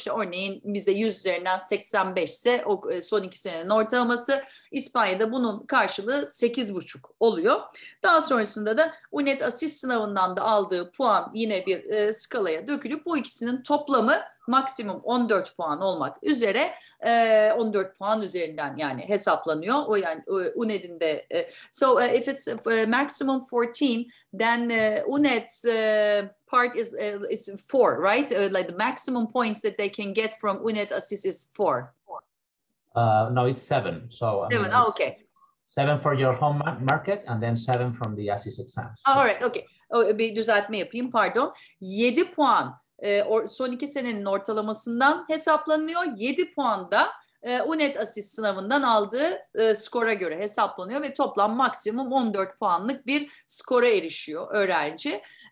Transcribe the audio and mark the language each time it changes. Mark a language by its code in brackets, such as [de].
[tr] İşte örneğin bizde 100 üzerinden 85 ise o son 2 senenin ortalaması, İspanya'da bunun karşılığı 8,5 oluyor. Daha sonrasında da UNED asist sınavından da aldığı puan yine bir skalaya dökülüp bu ikisinin toplamı maksimum 14 puan olmak üzere 14 puan üzerinden yani hesaplanıyor. O yani UNED'in de [en] so if it's maximum 14 then UNED's part is 4, right? Like the maximum points that they can get from UNED assist is 4. No, it's 7. So I mean, okay. 7 for your home market and then 7 from the assist exams. All right, okay. [tr] Bir düzeltme yapayım, pardon. 7 puan son 2 senenin ortalamasından hesaplanıyor. 7 puan da UNED asist sınavından aldığı skora göre hesaplanıyor ve toplam maksimum 14 puanlık bir skora erişiyor öğrenci.